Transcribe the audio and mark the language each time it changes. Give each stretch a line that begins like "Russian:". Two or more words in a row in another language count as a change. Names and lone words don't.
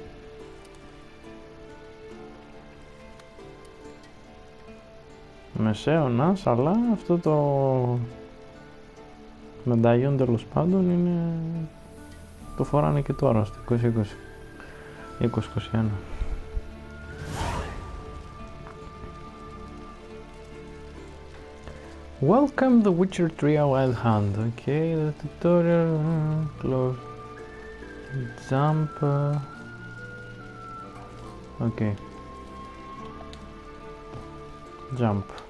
Greek: Μεσαίωνας, αλλά αυτό το μενταγιόν τέλος πάντων είναι Το φοράνε και τώρα στο 2020. 2021.
English: Welcome the Witcher 3 Wild Hunt. Okay, the tutorial, close, jump, okay, jump.